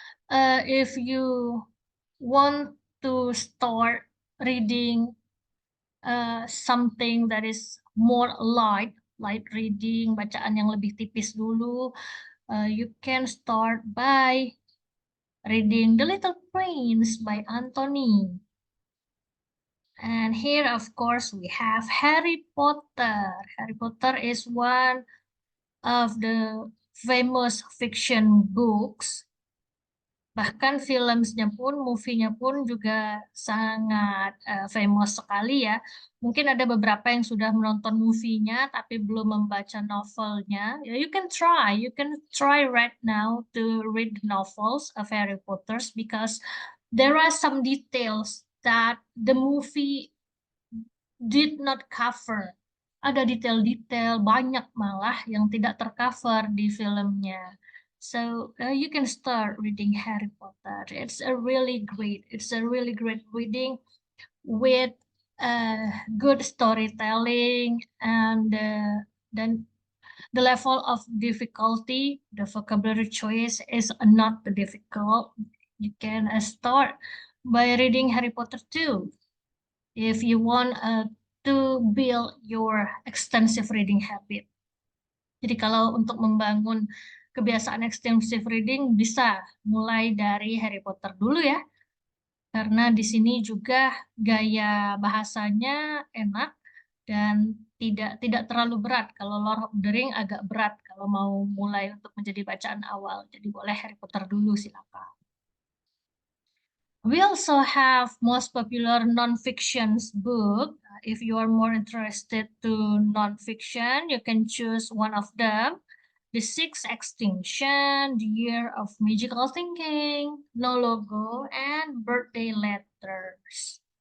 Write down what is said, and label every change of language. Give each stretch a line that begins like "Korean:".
English: If you want to start reading something that is more light reading,
Indonesian: bacaan yang lebih tipis dulu,
English: you can start by reading The Little Prince by Anthony. And here, of course, we have Harry Potter. Harry Potter is one of the famous fiction books.
Indonesian: Bahkan filmnya pun, movie-nya pun juga sangat famous sekali ya. Mungkin ada beberapa yang sudah menonton movie-nya tapi belum membaca novelnya.
English: You can try right now to read the novels of Harry Potter because there are some details that the movie did not cover.
Indonesian: Ada detail-detail banyak malah yang tidak tercover di filmnya.
English: So you can start reading Harry Potter. It's a really great reading with good storytelling and then the level of difficulty, the vocabulary choice is not difficult. You can start by reading Harry Potter too if you want to build your extensive reading habit.
Indonesian: Jadi kalau untuk membangun kebiasaan extensive reading bisa mulai dari Harry Potter dulu ya. Karena di sini juga gaya bahasanya enak dan tidak terlalu berat. Kalau Lord of the Ring agak berat kalau mau mulai untuk menjadi bacaan awal. Jadi boleh Harry Potter dulu silakan.
English: We also have most popular non-fiction book. If you are more interested to non-fiction, you can choose one of them. The Sixth Extinction, The Year of Magical Thinking, No Logo, and Birthday Letters.